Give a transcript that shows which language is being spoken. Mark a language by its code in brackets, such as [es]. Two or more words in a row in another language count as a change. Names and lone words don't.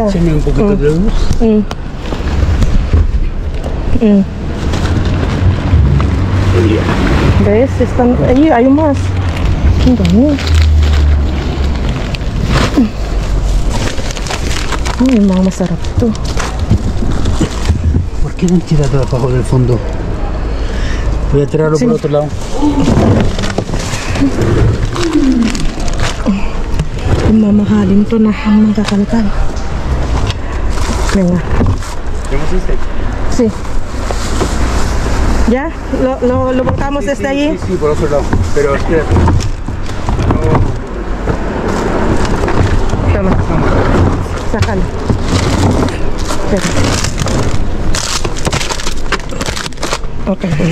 [es] Échame un poquito de luz. ¿Ves? Están ahí, hay más. Mira. Ay, mamá, [tl] masarap to. [es] ¿Por qué no han tirado abajo del fondo? Voy a tirarlo por otro lado. [tl] Mamahalin to na ang makakalkal. [es] Venga. ¿Hemos este? Sí. ¿Ya? ¿Lo volcamos desde allí? Sí, por otro lado. Pero espérate. Toma. Sácalo. Espera. Okay.